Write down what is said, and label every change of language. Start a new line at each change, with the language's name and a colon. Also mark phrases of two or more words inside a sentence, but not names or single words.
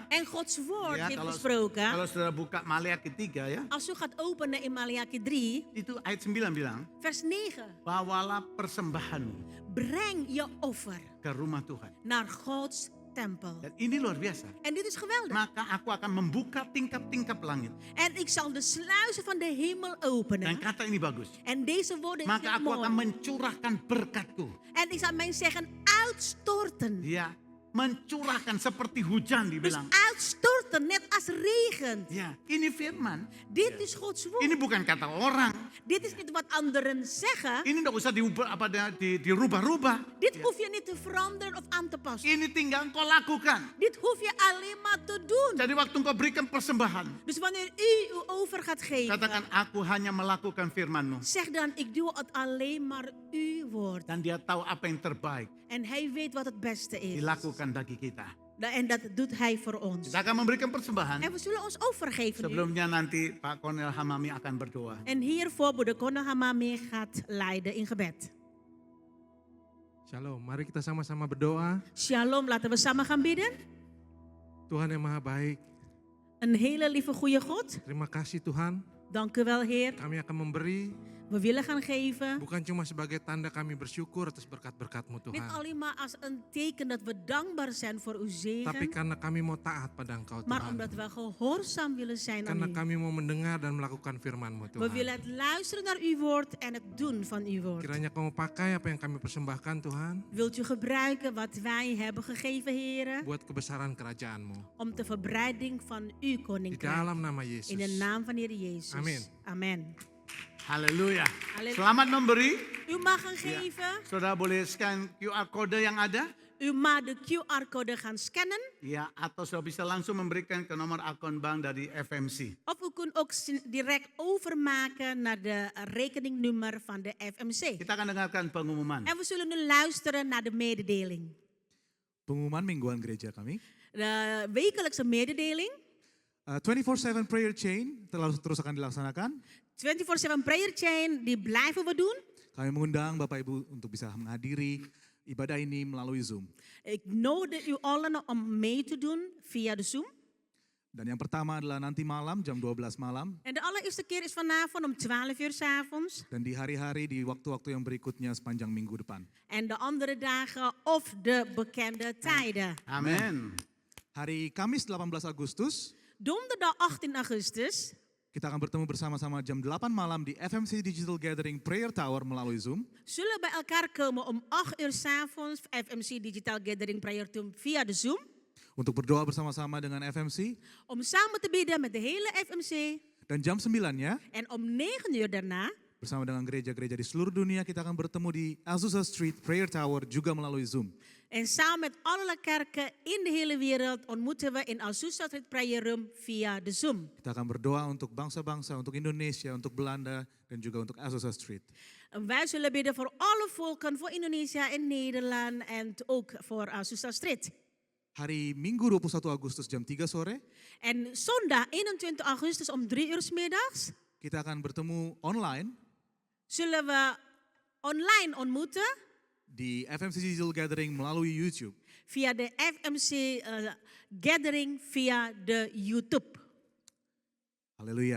Dutch: En Gods woord
Indonesian: ya,
Dutch: heeft
Indonesian: kalau
Dutch: gesproken.
Indonesian: saudara buka Maleakhi 3 ya,
Dutch: Als u gaat openen in Maleakhi 3,
Indonesian: itu ayat 9 bilang,
Dutch: vers 9.
Indonesian: bawalah persembahanmu
Dutch: Breng je offer
Indonesian: ke rumah Tuhan.
Dutch: naar Gods tempel.
Indonesian: Dan ini luar biasa.
Dutch: En dit is geweldig.
Indonesian: Maka aku akan membuka tingkap-tingkap langit.
Dutch: En ik zal de sluizen van de hemel
Indonesian: Dan
Dutch: openen.
Indonesian: kata ini bagus.
Dutch: En deze woorden
Indonesian: Maka
Dutch: zijn
Indonesian: aku akan
Dutch: mooi.
Indonesian: mencurahkan berkatku.
Dutch: En ik zal mijn zeggen uitstorten.
Indonesian: Ya, mencurahkan seperti hujan
Dutch: Dus
Indonesian: dibilang.
Dutch: uitstorten, net als regen.
Indonesian: Ya, ini firman.
Dutch: Dit is Gods woord.
Indonesian: Ini bukan kata orang.
Dutch: Dit is niet wat anderen zeggen.
Indonesian: Ini enggak usah dirubah-rubah.
Dutch: Dit hoef je niet te veranderen of aan te passen.
Indonesian: Ini tinggal engkau lakukan.
Dutch: Dit hoef je alleen maar te doen.
Indonesian: Jadi waktu engkau berikan persembahan,
Dutch: Dus wanneer u uw over gaat geven,
Indonesian: katakan aku hanya melakukan firman-Mu.
Dutch: zeg dan, ik doe het alleen maar uw woord.
Indonesian: Dan dia tahu apa yang terbaik
Dutch: En hij weet wat het beste is.
Indonesian: dilakukan bagi kita.
Dutch: En dat doet hij voor ons.
Indonesian: Kita akan memberikan persembahan.
Dutch: En we zullen ons overgeven nu.
Indonesian: Sebelumnya nanti Pak Kornel Hamami akan berdoa.
Dutch: En hiervoor Broeder Kono Hamami gaat leiden in gebed.
Indonesian: Shalom, mari kita sama-sama berdoa.
Dutch: Shalom, laten we samen gaan bidden.
Indonesian: Tuhan yang maha baik,
Dutch: Een hele lieve goede God,
Indonesian: terima kasih Tuhan.
Dutch: dank u wel Heer.
Indonesian: Kami akan memberi,
Dutch: We willen gaan geven.
Indonesian: bukan cuma sebagai tanda kami bersyukur atas berkat-berkat-Mu
Dutch: Niet
Indonesian: Tuhan.
Dutch: alleen maar als een teken dat we dankbaar zijn voor uw
Indonesian: Tapi
Dutch: zegen,
Indonesian: karena kami mau taat pada Engkau
Dutch: maar
Indonesian: Tuhan.
Dutch: omdat we gehoorzaam willen zijn aan
Indonesian: Karena
Dutch: u.
Indonesian: kami mau mendengar dan melakukan firman-Mu
Dutch: We willen
Indonesian: Tuhan.
Dutch: het luisteren naar uw woord en het doen van uw woord.
Indonesian: Kiranya Kau pakai apa yang kami persembahkan Tuhan,
Dutch: Wilt u gebruiken wat wij hebben gegeven, heren,
Indonesian: buat kebesaran kerajaan-Mu.
Dutch: om de verbreiding van uw
Indonesian: Di
Dutch: koninkrijk.
Indonesian: dalam nama Yesus.
Dutch: In de naam van Heer Jezus.
Indonesian: Amin.
Dutch: Amen.
Indonesian: Haleluya.
Dutch: Haleluya.
Indonesian: Selamat memberi.
Dutch: U mag gaan geven.
Indonesian: Saudara boleh
English: scan QR code
Indonesian: yang ada.
Dutch: U mag de QR-code gaan scannen.
Indonesian: Ya, atau sudah bisa langsung memberikan ke nomor akun bank dari FMC.
Dutch: Of u kunt ook direct overmaken naar de rekeningnummer van de FMC.
Indonesian: Kita akan dengarkan pengumuman.
Dutch: En we zullen nu luisteren naar de mededeling.
Indonesian: Pengumuman mingguan gereja kami.
Dutch: De wekelijkse mededeling.
English: 24/7 prayer chain
Indonesian: terus akan dilaksanakan.
English: 24/7 prayer chain,
Dutch: die blijven we doen.
Indonesian: Kami mengundang Bapak Ibu untuk bisa menghadiri ibadah ini melalui Zoom.
Dutch: Ik nodig u allen om mee te doen via de Zoom.
Indonesian: Dan yang pertama adalah nanti malam jam 12 malam.
Dutch: En de allereerste keer is vanavond om 12 uur 's avonds.
Indonesian: Dan di hari-hari di waktu-waktu yang berikutnya sepanjang minggu depan.
Dutch: En de andere dagen of de bekende tijden.
Indonesian: Amin. Hari Kamis 18 Agustus,
Dutch: Donderdag 18 augustus
Indonesian: kita akan bertemu bersama-sama jam 8 malam di FMC Digital Gathering Prayer Tower melalui Zoom.
Dutch: zullen we bij elkaar komen om 8 uur 's avonds. FMC Digital Gathering Prayer Room via de Zoom.
Indonesian: Untuk berdoa bersama-sama dengan FMC.
Dutch: Om samen te bidden met de hele FMC.
Indonesian: Dan jam 9-nya,
Dutch: En om 9 uur daarna
Indonesian: bersama dengan gereja-gereja di seluruh dunia, kita akan bertemu di Azusa Street Prayer Tower juga melalui Zoom.
Dutch: en samen met allerlei kerken in de hele wereld ontmoeten we in Azusa Street Prayer Room via de Zoom.
Indonesian: Kita akan berdoa untuk bangsa-bangsa, untuk Indonesia, untuk Belanda, dan juga untuk Azusa Street.
Dutch: En wij zullen bidden voor alle volken, voor Indonesia en Nederland en ook voor Azusa Street.
Indonesian: Hari Minggu 21 Agustus jam 3 sore,
Dutch: En zondag 21 augustus om 3 uur 's middags
Indonesian: kita akan bertemu online
Dutch: zullen we online ontmoeten
Indonesian: di FMC Digital Gathering melalui YouTube.
Dutch: via de FMC Gathering via de YouTube.
Indonesian: Haleluya.